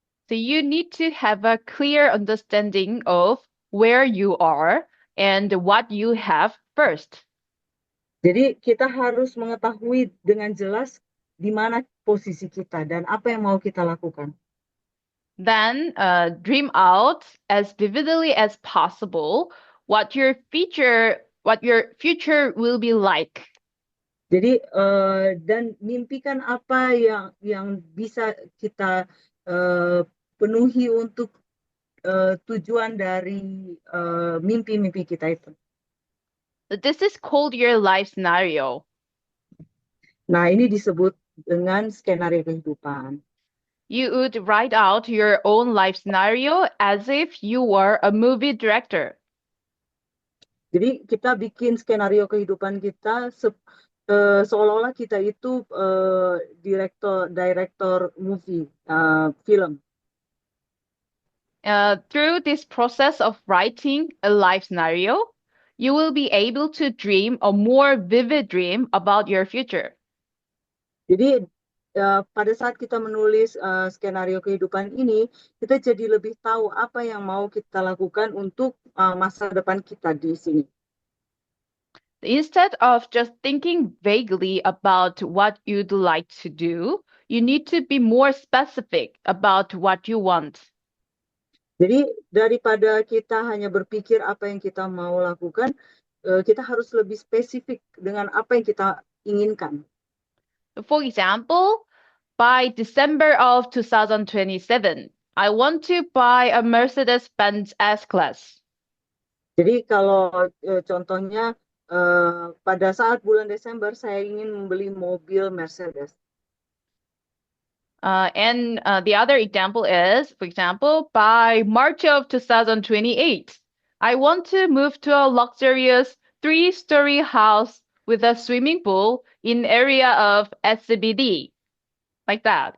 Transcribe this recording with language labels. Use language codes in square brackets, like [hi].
[en] So you need to have a clear understanding of where you are and what you have first. [id] Jadi kita harus mengetahui dengan jelas di mana posisi kita dan apa yang mau kita lakukan. [en] Then dream out as vividly as possible what your future will be like. [id] Jadi dan mimpikan apa yang bisa kita penuhi untuk tujuan dari mimpi-mimpi kita itu. [en] This is called your life scenario. [id] Nah, ini disebut dengan skenario kehidupan. [en] You would write out your own life scenario as if you were a movie director. [id] Jadi kita bikin skenario kehidupan kita seolah-olah kita itu direktor movie, film. [en] Through this process of writing a life scenario, you will be able to dream a more vivid dream about your future. [id] Jadi pada saat kita menulis skenario kehidupan ini, kita jadi lebih tahu apa yang mau kita lakukan untuk masa depan kita di sini. [en] Instead of just thinking vaguely about what you'd like to do, you need to be more specific about what you want. [id] Jadi daripada kita hanya berpikir apa yang kita mau lakukan, kita harus lebih spesifik dengan apa yang kita inginkan. [en] For example, by December of 2027, I want to buy a Mercedes-Benz S-Class. [id] Jadi kalau contohnya pada saat bulan Desember saya ingin membeli mobil Mercedes. [en] And the other example is, for example, by March of 2028, I want to move to a luxurious three-story house with a swimming pool in area of SCBD, like that.